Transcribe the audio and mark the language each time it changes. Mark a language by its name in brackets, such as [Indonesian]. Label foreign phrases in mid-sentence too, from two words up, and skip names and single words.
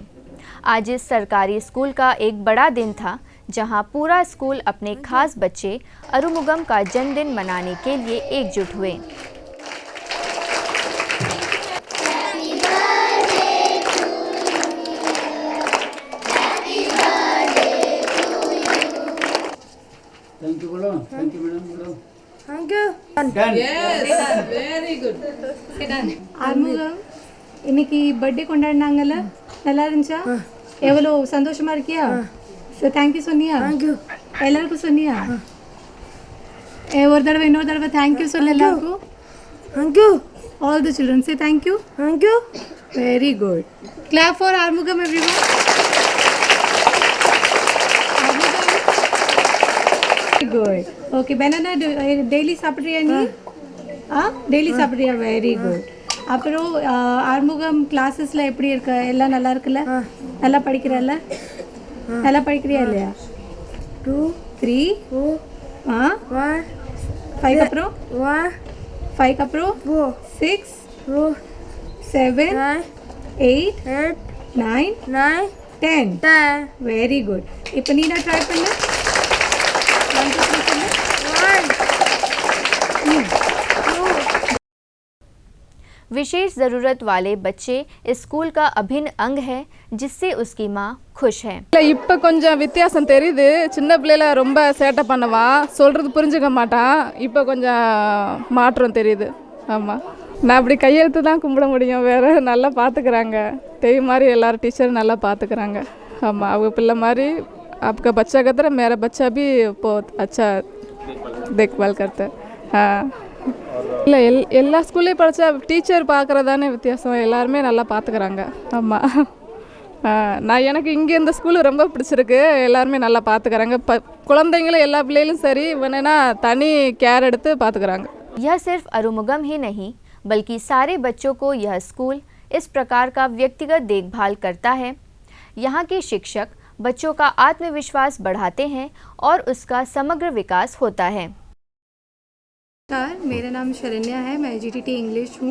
[Hindi] आज इस सरकारी स्कूल का एक बड़ा दिन था, जहां पूरा स्कूल अपने खास बच्चे अरुमुगम का जन्मदिन मनाने के लिए एकजुट हुए। [English] thank you [Hindi] बोलो, [English] thank you madam [Hindi] बोलो। [English] thank you. Yes, very good. [Tamil] ஆறுமுகம் இன்னைக்கு பர்த்டே கொண்டாடினாங்கல்ல, நல்லா இருந்துச்சா? எவ்வளோ சந்தோஷமா இருக்கியா? [English] so thank you [Tamil] சொன்னியா? [English] thank you. [Tamil] எல்லாருக்கும் சொன்னியா? ஒரு தடவை இன்னொரு தடவை [English] thank you [Tamil] சொல்ல எல்லாருக்கும். [English] thank you. All the children say thank you. Thank you. Very good. Clap for Armugam everyone. Good. Okay, banana daily [Tamil] சாப்பிட்றியா நீ? டெய்லி சாப்பிட்றியா? [English] very good. [Tamil] அப்புறம் ஆறுமுகம் கிளாஸஸ்ல எப்படி இருக்க? எல்லாம் நல்லா இருக்குல்ல? நல்லா படிக்கிறல்ல? நல்லா படிக்கிறியா இல்லையா? 2 3 4 1 5 அப்புறம் 1 5 அப்புறம் 4 6 7 8 9 10. [English] very good. [Tamil] இப்போ நீ நான் ட்ரை பண்ணு. [Hindi] विशेष ज़रूरत वाले बच्चे इस स्कूल का अभिन्न अंग है, जिससे उसकी माँ खुश है। [Tamil] இப்போ கொஞ்சம் வித்தியாசம் தெரியுது. சின்ன பிள்ளைல ரொம்ப சேட்டை பண்ணுவான், சொல்கிறது புரிஞ்சுக்க மாட்டான். இப்போ கொஞ்சம் மாற்றம் தெரியுது. ஆமாம், நான் அப்படி கையெழுத்து தான் கும்பிட முடியும், வேறு நல்லா பார்த்துக்கிறாங்க. தெய்வ மாதிரி எல்லாரும் டீச்சர் நல்லா பார்த்துக்கிறாங்க. ஆமாம், அவங்க பிள்ளை மாதிரி [Hindi] आपका बच्चा का तरह मेरा बच्चा भी बहुत अच्छा देखभाल करता है. हाँ, [Tamil] இல்லை எல்லா ஸ்கூல்லையும் படித்தா டீச்சர் பார்க்குறதானே வித்தியாசம், எல்லாருமே நல்லா பார்த்துக்கிறாங்க. ஆமாம், நான் எனக்கு இங்கே இந்த ஸ்கூலு ரொம்ப பிடிச்சிருக்கு, எல்லாருமே நல்லா பார்த்துக்கிறாங்க. குழந்தைங்களும் எல்லா பிள்ளைகளும் சரி வேணுன்னா தனி கேர் எடுத்து பார்த்துக்கிறாங்க. [Hindi] यह सिर्फ अरुमुगम ही नहीं, बल्कि सारे बच्चों को यह स्कूल इस प्रकार का व्यक्तिगत देखभाल करता है। यहाँ के शिक्षक बच्चों का आत्मविश्वास बढ़ाते हैं और उसका समग्र विकास होता है। मेरा नाम शरण्या है, मैं GTT इंग्लिश हूँ।